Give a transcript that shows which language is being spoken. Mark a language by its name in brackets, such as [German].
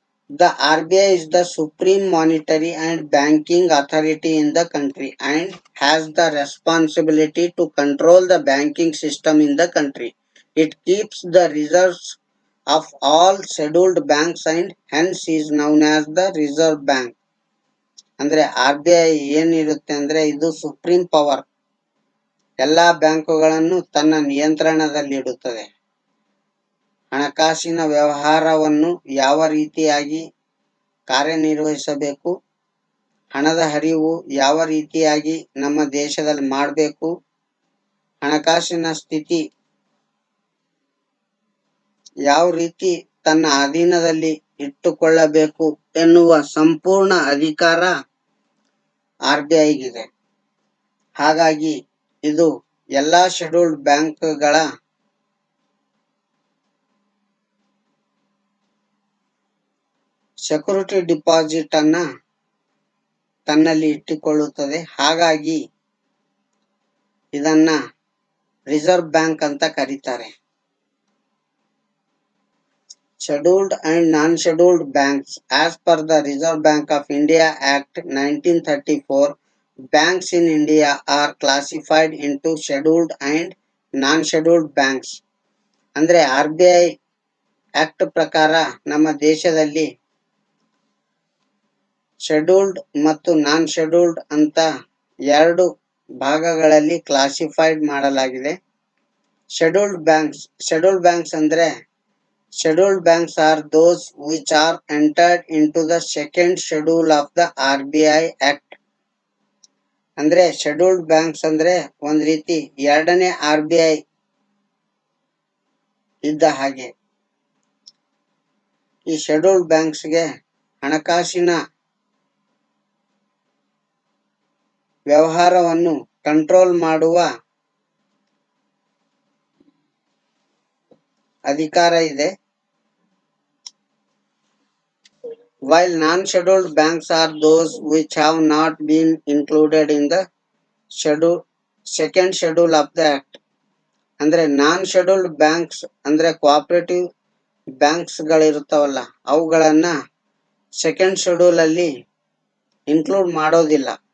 [English] The RBI is the supreme monetary and banking authority in the country and has the responsibility to control the banking system in the country. It keeps the reserves of all scheduled banks and hence is known as the Reserve Bank. [Kannada] ಅಂದ್ರೆ RBI ಏನಿರುತ್ತೆ ಅಂದ್ರೆ ಇದು supreme power, ಎಲ್ಲಾ ಬ್ಯಾಂಕುಗಳನ್ನು ತನ್ನ ನಿಯಂತ್ರಣದಲ್ಲಿಡುತ್ತದೆ. ಹಣಕಾಸಿನ ವ್ಯವಹಾರವನ್ನು ಯಾವ ರೀತಿಯಾಗಿ ಕಾರ್ಯನಿರ್ವಹಿಸಬೇಕು, ಹಣದ ಹರಿವು ಯಾವ ರೀತಿಯಾಗಿ ನಮ್ಮ ದೇಶದಲ್ಲಿ ಮಾಡಬೇಕು, ಹಣಕಾಸಿನ ಸ್ಥಿತಿ ಯಾವ ರೀತಿ ತನ್ನ ಅಧೀನದಲ್ಲಿ ಇಟ್ಟುಕೊಳ್ಳಬೇಕು ಎನ್ನುವ ಸಂಪೂರ್ಣ ಅಧಿಕಾರ RBIಗಿದೆ. ಹಾಗಾಗಿ ಇದು ಎಲ್ಲಾ ಶೆಡ್ಯೂಲ್ಡ್ ಬ್ಯಾಂಕ್ಗಳ ಸೆಕ್ಯೂರಿಟಿ ಡಿಪಾಸಿಟ್ ಅನ್ನ ತನ್ನಲ್ಲಿ ಇಟ್ಟುಕೊಳ್ಳುತ್ತದೆ. ಹಾಗಾಗಿ ಇದನ್ನ ರಿಸರ್ವ್ ಬ್ಯಾಂಕ್ ಅಂತ ಕರೀತಾರೆ. [English] Scheduled and non-scheduled banks. As per the Reserve Bank of India Act 1934, Banks in India are classified into scheduled and non-scheduled banks. [Kannada] ಅಂದ್ರೆ RBI ಆಕ್ಟ್ ಪ್ರಕಾರ ನಮ್ಮ ದೇಶದಲ್ಲಿ ಶೆಡ್ಯೂಲ್ಡ್ ಮತ್ತು ನಾನ್ ಶೆಡ್ಯೂಲ್ಡ್ ಅಂತ ಎರಡು ಭಾಗಗಳಲ್ಲಿ ಕ್ಲಾಸಿಫೈಡ್ ಮಾಡಲಾಗಿದೆ. [English] scheduled banks [Kannada] ಅಂದ್ರೆ [English] scheduled banks are those which are entered into the second schedule of the RBI Act. [Kannada] ಅಂದ್ರೆ ಶೆಡ್ಯೂಲ್ಡ್ ಬ್ಯಾಂಕ್ಸ್ ಅಂದ್ರೆ ಒಂದ್ ರೀತಿ ಎರಡನೇ RBI ಇದ್ದ ಹಾಗೆ. ಈ ಶೆಡ್ಯೂಲ್ಡ್ ಬ್ಯಾಂಕ್ಸ್ಗೆ ಹಣಕಾಸಿನ ವ್ಯವಹಾರವನ್ನು ಕಂಟ್ರೋಲ್ ಮಾಡುವ ಅಧಿಕಾರ ಇದೆ. [English] While non-scheduled banks are those which have not been included in the second schedule of the act. [Kannada] ಅಂದ್ರೆ ನಾನ್ ಶೆಡ್ಯೂಲ್ಡ್ ಬ್ಯಾಂಕ್ಸ್ ಅಂದ್ರೆ ಕೋಆಪರೇಟಿವ್ ಬ್ಯಾಂಕ್ಸ್ ಗಳಿರುತ್ತವಲ್ಲ, ಅವುಗಳನ್ನ ಸೆಕೆಂಡ್ ಶೆಡ್ಯೂಲ್ ಅಲ್ಲಿ ಇನ್ಕ್ಲೂಡ್ ಮಾಡೋದಿಲ್ಲ.